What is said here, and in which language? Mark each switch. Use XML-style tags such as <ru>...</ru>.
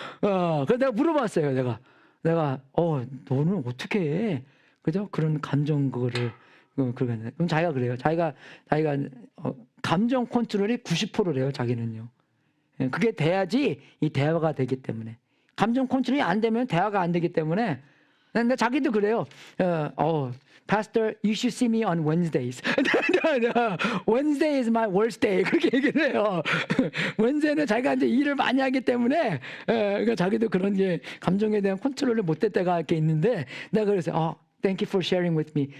<ko>그래서 내가 물어봤어요. 내가, 너는 어떻게 해? 그죠? 그런 감정 그거를, 그러면 자기가 그래요. 자기가, 감정 컨트롤이 90%래요, 자기는요. 그게 돼야지 이 대화가 되기 때문에. 감정 컨트롤이 안 되면 대화가 안 되기 때문에. 근데 자기도 그래요.</ko> <en>Pastor, you should see me on Wednesdays. Wednesday is my worst day.</en> <ko>그렇게 얘기를 해요. Wednesday는 자기가 이제 일을 많이 하기 때문에, 그러니까 자기도 그런 이제 감정에 대한 컨트롤을 못할 때가 이렇게 있는데, 내가 그래서,</ko> <en>Thank you for sharing with me.</en>